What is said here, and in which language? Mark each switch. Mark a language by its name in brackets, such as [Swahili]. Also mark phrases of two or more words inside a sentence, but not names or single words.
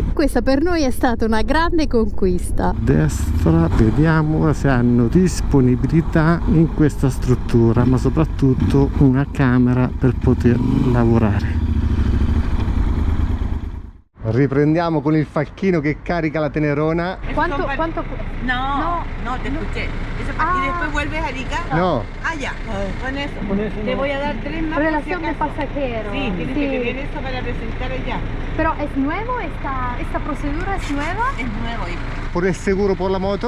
[Italian] Questa per noi è stata una grande conquista. Destra, vediamo se hanno disponibilità in questa struttura, ma soprattutto una camera per poter lavorare. Riprendiamo con il falchino che carica la tenerona. Quanto? [Spanish] No, te escuché. Eso, ¿y después vuelves a Arica? No. Ah, ya. Con eso. Te voy a dar 3 más. Relación de pasajero. Sí, tienes que tener eso para presentar allá. Pero es nuevo, esta procedura es nueva. Es nuevo, hijo. ¿Por el seguro por la moto?